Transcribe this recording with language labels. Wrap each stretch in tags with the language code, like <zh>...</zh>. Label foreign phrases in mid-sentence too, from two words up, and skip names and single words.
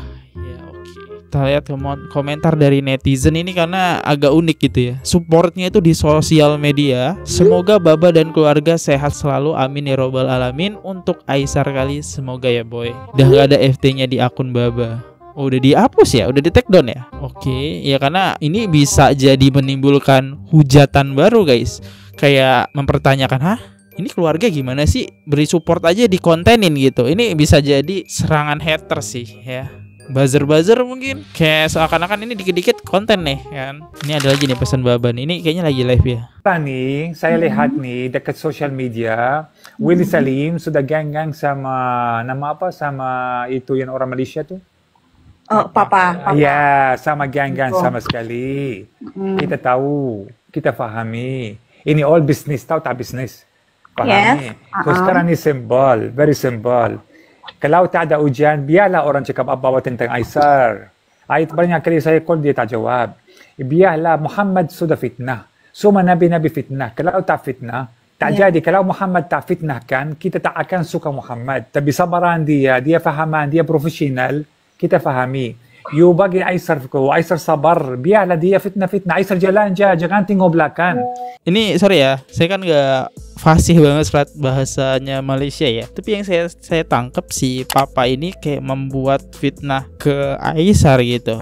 <id>Ya Kita lihat komentar dari netizen ini karena agak unik gitu ya. Supportnya itu di sosial media. Semoga Baba dan keluarga sehat selalu,</id> <ar>آمين يا رب العالمين.</ar> <id>Untuk Aisar kali, semoga ya boy. Udah gak ada FT-nya di akun Baba. Oh, udah dihapus ya, udah di</id> <en>take down</en> <id>ya. Oke, ya karena ini bisa jadi menimbulkan hujatan baru guys. Kayak mempertanyakan, hah? Ini keluarga gimana sih? Beri support aja di kontenin gitu. Ini bisa jadi serangan hater sih ya. Buzzer mungkin. Kayak seakan-akan ini dikit-dikit konten nih kan. Ini ada lagi nih pesan Baba nih. Ini kayaknya lagi live ya.</id> <ms>Nih, saya lihat nih dekat</ms> <en>social media,</en> <ms>Willy Salim sudah geng-geng sama nama apa? Sama itu yang orang Malaysia tuh. Oh, Papa. Ya, sama geng-geng sama sekali. Kita tahu, kita fahami. Ini</ms> <en>all business,</en> <ms>tahu tak business? Fahami. Yes. So sekarang ni simple,</ms> <en>very simple.</en> <ms>Kalau tak ada ujian, biarlah orang cakap apa-apa tentang Aisar. Banyak kali saya call dia tak jawab. Biarlah Muhammad sudah fitnah. Semua nabi-nabi fitnah. Kalau tak fitnah, tak jadi. Kalau Muhammad tak fitnahkan, kita tak akan suka Muhammad. Tapi sabaran dia fahaman, dia profesional, kita fahami. You bagi Aisar sabar, biarlah dia fitnah. Aisar jalan aja, jangan tengok belakang.</ms> <id>Ini sorry ya, saya kan nggak fasih banget bahasanya Malaysia ya. Tapi yang saya tangkap si Papa ini kayak membuat fitnah ke Aisar gitu.</id>